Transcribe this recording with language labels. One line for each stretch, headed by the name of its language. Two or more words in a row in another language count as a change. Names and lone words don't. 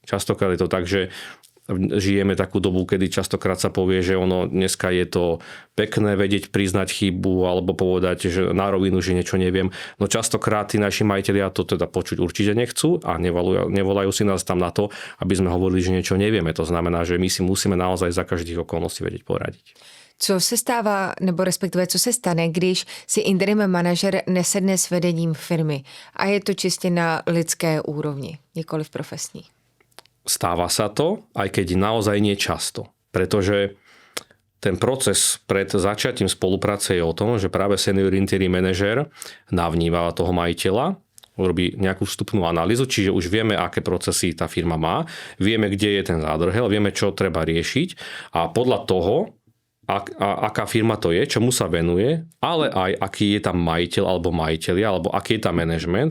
Slovak: Častokrát je to tak, že žijeme takú dobu, kedy častokrát sa povie, že dneska je to pekné vedieť priznať chybu alebo povedať, že na rovinu, že niečo neviem. No častokrát tí naši majitelia to teda počuť určite nechcú a nevolajú si nás tam na to, aby sme hovorili, že niečo nevieme. To znamená, že my si musíme naozaj za každých okolností vedieť poradiť.
Czech: Co se stává, nebo respektive co se stane, když si interim manažer nesedne s vedením firmy a je to čistě na lidské úrovni, nikoliv profesní?
Slovak: Stáva sa to, aj keď naozaj nie často. Pretože ten proces pred začiatím spolupráce je o tom, že práve senior interim manažer navníma toho majiteľa, urobí nejakú vstupnú analýzu, čiže už vieme, aké procesy tá firma má, vieme, kde je ten zádrhel, vieme, čo treba riešiť a podľa toho, aká firma to je, čomu sa venuje, ale aj aký je tam majiteľ alebo majiteľia, alebo aký je tam manažment.